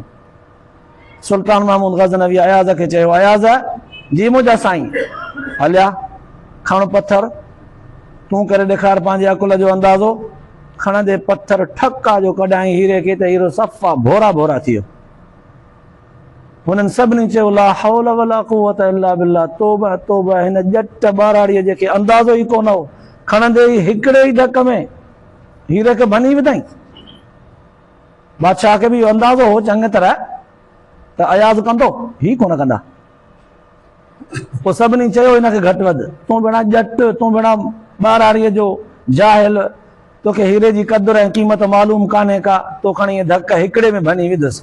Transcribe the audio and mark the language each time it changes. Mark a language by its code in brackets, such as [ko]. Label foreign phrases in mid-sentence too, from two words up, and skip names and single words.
[sd] सुल्तान महमूद गज़नवी अयाज़ खे चयो, अयाज़ जी मुंहिंजा साईं हलिया खण पत्थर, तूं करे ॾेखार पंहिंजे अकुल जो अंदाज़ो। खणंदे पत्थर ठका जो कढाई हीरे खे त हीरो सफ़ा भोरा भोरा थी वियो। हुननि सभिनी चयो [ar] لا حول ولا قوة إلا بالله, [sd] तौबा तौबा, हिन ॼट ॿाराड़ीअ जेके अंदाज़ो ई कोन हो, खणंदे ई हिकिड़े ई धक में हीरे खे भनी विधाई। बादशाह खे बि इहो अंदाज़ो हो चङी तरह त अयाज़ कंदो, ही कोन कंदा। पोइ सभिनी चयो हिनखे घटि वधि, तूं भेणा ॼट, तूं भेणा ॿाराड़ीअ जो जाहिल, तोखे हीरे जी क़दुर ऐं क़ीमत मालूम कान्हे का, तो खणी धक हिकिड़े में भनी विधुसि।